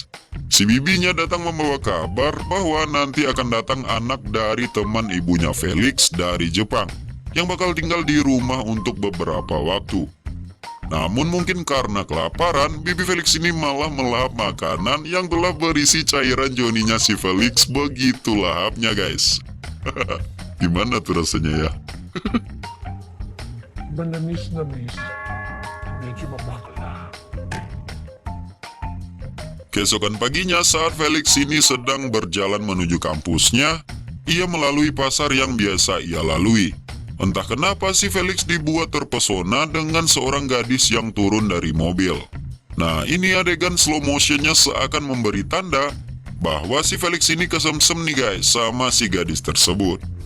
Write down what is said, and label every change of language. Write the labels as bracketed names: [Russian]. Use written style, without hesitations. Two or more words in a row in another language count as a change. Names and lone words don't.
[Indonesian] Si bibinya datang membawa kabar bahwa nanti akan datang anak dari teman ibunya Felix dari Jepang yang bakal tinggal di rumah untuk beberapa waktu. Namun mungkin karena kelaparan, bibi Felix ini malah melahap makanan yang telah berisi cairan Joninya si Felix. Begitu lahapnya guys. Gimana tuh rasanya ya? [Filipino] Manamis. Medyo mabakla. [Indonesian] Keesokan paginya saat Felix ini sedang berjalan menuju kampusnya, ia melalui pasar yang biasa ia lalui. Entah kenapa si Felix dibuat terpesona dengan seorang gadis yang turun dari mobil. Nah, ini adegan [English] slow motionnya [Indonesian] seakan memberi tanda bahwa si Felix ini kesemsem nih guys sama si gadis tersebut.